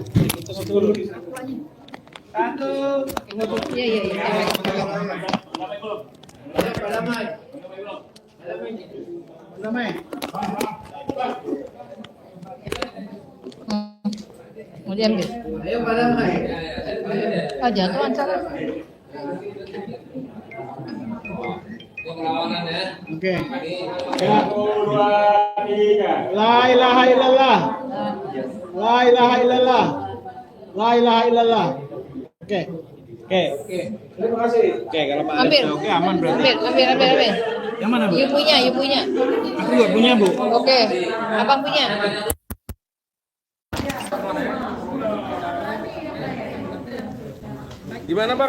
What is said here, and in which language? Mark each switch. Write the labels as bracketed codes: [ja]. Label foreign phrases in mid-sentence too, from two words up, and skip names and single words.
[id] Mau diambil? Ayo Pak Damai. Jatuh acara. Perlawanan ya. Oke. [ar] La ilaha illallah. La ilaha illallah. La ilaha illallah. [id] Oke. Terima kasih. Oke, kalau Pak Ambil. Oke, aman berarti. Ambil. Yang mana, Bu? You punya. Aku juga punya, Bu. Oke. Abang punya. Gimana Bang?